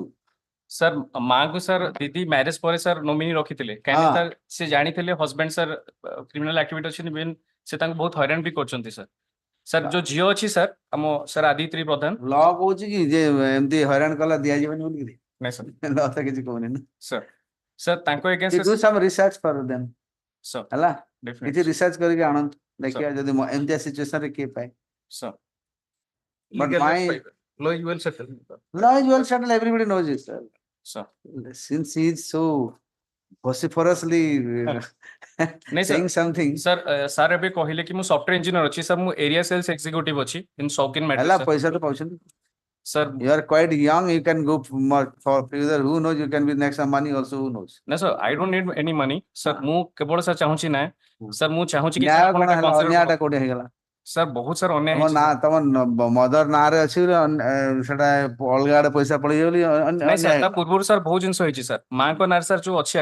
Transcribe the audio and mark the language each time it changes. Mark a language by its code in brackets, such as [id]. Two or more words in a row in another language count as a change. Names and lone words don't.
[or] ସାର୍ ମାଙ୍କୁ ସାର୍ ଦିଦି ମ୍ୟାରେଜ ପରେ ସାର୍ ନୋମିନି ରଖିଥିଲେ କାହିଁକି ସାର୍ ସେ ଜାଣିଥିଲେ ହଜବେଣ୍ଡ ସାର୍ [en] criminal activity [or] ଅଛନ୍ତି ଇଭେନ୍ ସେ ତାଙ୍କୁ ବହୁତ ହଇରାଣ ବି କରୁଛନ୍ତି ସାର୍ ସାର୍ ଯୋଉ ଝିଅ ଅଛି ସାର୍ ଆମ ସାର୍ ଆଦିତ୍ରୀ ପ୍ରଧାନ ଲ କହୁଛି କି ଯେ ଏମିତି ହଇରାଣ କଲା ଦିଆଯିବନି ବୋଲିକିରି ନାଇଁ ସାର୍ ଲ ତ କିଛି କହୁନି ନା ସାର୍ ସାର୍ ତାଙ୍କ [en] You ଏଗେନ୍ଷ୍ଟ do some research for them [or] ସାର୍ ହେଲା କିଛି ଡେଫିନେଟଲି ରିସର୍ଚ୍ଚ କରିକି ଆଣନ୍ତୁ ଦେଖିବା ଯଦି ଏମିତିଆ ସିଚୁଏସନ ରେ କିଏ ପାଏ ସାର୍ [en] But Legal my law is well settled. law is well settled, everybody knows it, sir. [or] ସାର୍ [en] Since he is so vociferously [or] ନାଇଁ ସାର୍ [en] saying something, [or] ସାର୍ ସାର୍ ଏବେ କହିଲେ କି ମୁଁ [en] software engineer [or] ଅଛି ସାର୍ ମୁଁ [en] area sales executive [or] ଅଛି ଇନ୍ ସୌକିନ ହେଲା ମ୍ୟାଟ୍ରିକ୍ସ ପଇସା ତ ପାଉଛନ୍ତି ସାର୍ [en] you are quite young, you can go for further, who knows, you can be next some money also, who knows. [or] ନା ସାର୍ [en] I don't need any money [or] ସାର୍ ମୁଁ କେବଳ ସାର୍ ଚାହୁଁଛି ନା ସାର୍ ମୁଁ ଚାହୁଁଛି କି ନ୍ୟାୟ ଆପଣ କଣ ଏଇଟା ହେଲା consider ଅନ୍ୟାୟଟା କରନ୍ତୁ। କୋଉଠି ହେଇଗଲା ସାର୍ ବହୁତ ସାର୍ ଅନ୍ୟାୟ ତମ ହେଇଛି ନା ସାର୍। ତମ ମଦର ନାଁରେ ଅଛି ବୋଲି ସେଟା ଅଲଗା ଆଡେ ପଇସା ପଳେଇବ ବୋଲି ନାଇଁ ସାର୍ ତା ଅନ୍ୟାୟ। ପୂର୍ବରୁ ସାର୍ ବହୁତ ଜିନିଷ ହେଇଛି ସାର୍ ମାଙ୍କ ନାଁରେ ସାର୍ ଯୋଉ ଅଛି